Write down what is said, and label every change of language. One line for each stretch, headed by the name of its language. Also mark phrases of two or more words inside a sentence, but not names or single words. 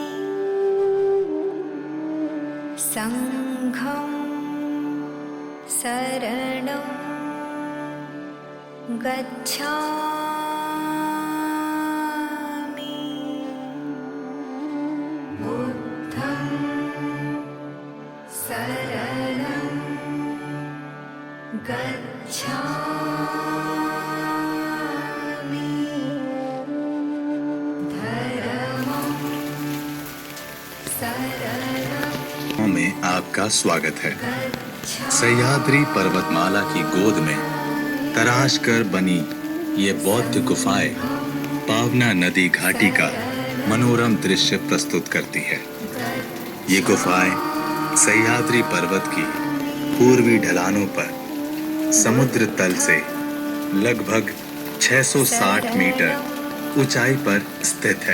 Pali: संघं शरणं गच्छामि बुद्धं शरणं गच्छामि धर्मं शरणं
Hindi: में आपका स्वागत है। सह्याद्री पर्वतमाला की गोद में तराश कर बनी ये बौद्ध गुफाएं पावना नदी घाटी का मनोरम दृश्य प्रस्तुत करती है। ये गुफाएं सह्याद्री पर्वत की पूर्वी ढलानों पर समुद्र तल से लगभग 660 मीटर ऊंचाई पर स्थित है।